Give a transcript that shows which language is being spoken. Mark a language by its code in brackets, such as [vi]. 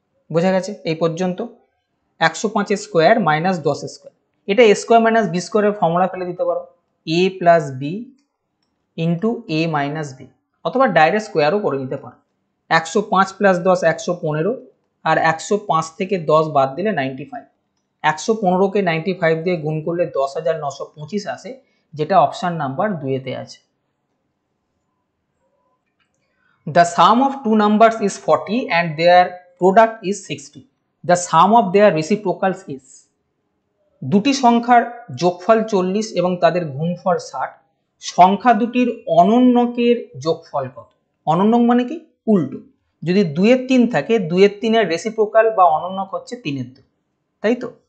[bn] বোঝা গেছে এই পর্যন্ত? 105 স্কোয়ার মাইনাস 10 স্কোয়ার, এটা a স্কোয়ার মাইনাস b স্কোয়ারের ফর্মুলা ফেলে দিতে পারো, a plus B into a minus B, অথবা ডাইরেক্ট স্কোয়ারও করে দিতে পারো। 105 প্লাস 10 115, আর 105 থেকে 10 বাদ দিলে 95, 115কে 95 দিয়ে গুণ করলে 10,925 আসে, যেটা অপশন নাম্বার 2-তে আছে। [en] The sum of two numbers is 40 and their product is 60. The sum of their reciprocals is, [bn] দুটি সংখ্যার যোগফল 40 এবং তাদের গুণফল 60, সংখ্যা দুটির অনন্যকের যোগফল কত? অনন্যক মানে কি? উল্টো। যদি 2-এর 3 থাকে, 2-এর 3-এর রেসিপ্রোকাল বা অনন্যক হচ্ছে 3-এর 2, তাই তো?